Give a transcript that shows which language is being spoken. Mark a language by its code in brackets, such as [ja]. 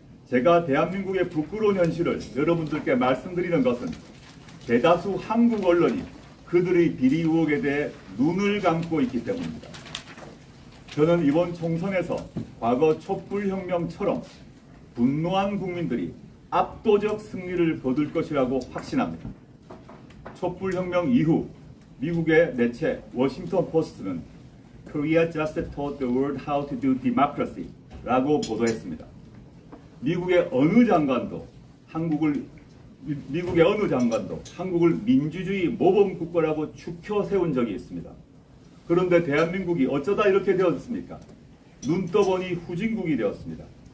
[ko] 제가 대한민국의 부끄러운 현실을 여러분들께 말씀드리는 것은 대다수 한국 언론이 그들의 비리 의혹에 대해 눈을 감고 있기 때문입니다. 저는 이번 총선에서 과거 촛불혁명처럼 분노한 국민들이 압도적 승리를 거둘 것이라고 확신합니다. 촛불혁명 이후 미국의 매체 워싱턴 포스트는 [en] Korea just taught the world how to do democracy [ko] 라고 보도했습니다. 미국의 어느 장관도 한국을 민주주의 모범 국가라고 추켜 세운 적이 있습니다. 그런데 대한민국이 어쩌다 이렇게 되었습니까? 눈 떠보니 후진국이 되었습니다.